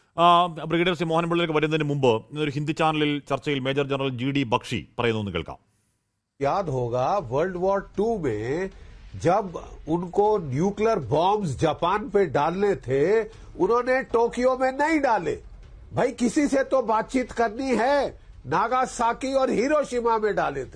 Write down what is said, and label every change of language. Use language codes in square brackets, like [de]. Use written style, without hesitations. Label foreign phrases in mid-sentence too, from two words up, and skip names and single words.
[ml] ബ്രിഗേഡിയർ ശ്രീ മോഹൻപിള്ളയിലേക്ക് വരുന്നതിന് മുമ്പ് ഇന്നൊരു ഹിന്ദി ചാനലിൽ ചർച്ചയിൽ മേജർ ജനറൽ GD ബക്ഷി പറയുന്നു കേൾക്കാം. [hi] याद होगा [en] World War 2 [hi] में जब उनको [en] nuclear bombs [hi] जापान पे डालने थे, उन्होंने टोक्यो में नहीं डाले. भाई किसी से तो बातचीत करनी है. नागासाकी और हिरोशिमा में डाले थे.